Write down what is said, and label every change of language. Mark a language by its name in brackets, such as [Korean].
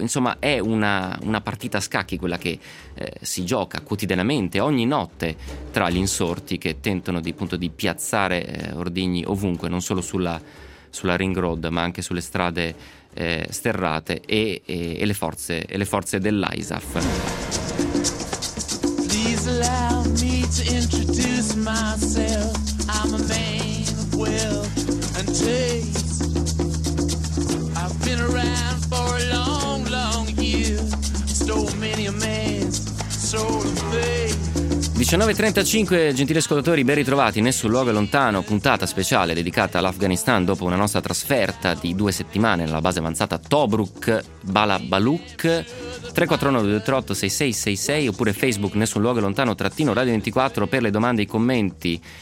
[Italian] Insomma, è una partita a scacchi quella che si gioca quotidianamente, ogni notte, tra gli insorti che tentano di piazzare ordigni ovunque, non solo sulla Ring Road, ma anche sulle strade sterrate e le forze dell'ISAF. [English] Please allow me to introduce myself. I'm a man of wealth and taste. I've been around for a long, long year. Stole many a man's soul and faith. [Italian] 19.35, gentili ascoltatori, ben ritrovati. Nessun luogo è lontano, puntata speciale dedicata all'Afghanistan dopo una nostra trasferta di 2 settimane nella base avanzata Tobruk Balabaluk. 3419-238-6666 oppure Facebook Nessun luogo è lontano trattino Radio 24 per le domande e i commenti.